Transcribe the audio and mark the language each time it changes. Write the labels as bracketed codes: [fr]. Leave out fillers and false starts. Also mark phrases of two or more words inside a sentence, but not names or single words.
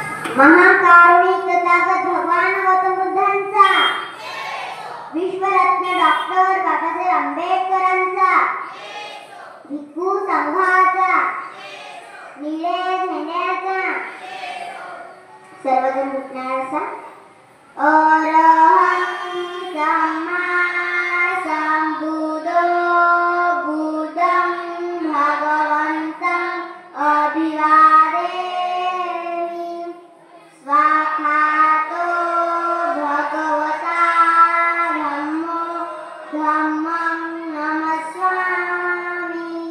[mr] महाकारुणिक तथागत भगवान गौतम बुद्धांचा, विश्वरत्न डॉक्टर बाबासाहेब आंबेडकरांचा, भिक्खू संघाचा, निळे झेंड्याचा, सर्वजण उठण्याचा. [pi] अरहं सम्मा संबुद्धो बुद्धं भगवन्तं अभिवादेमि. स्वाखातो भगवता धम्मो धम्मं नमस्वामि.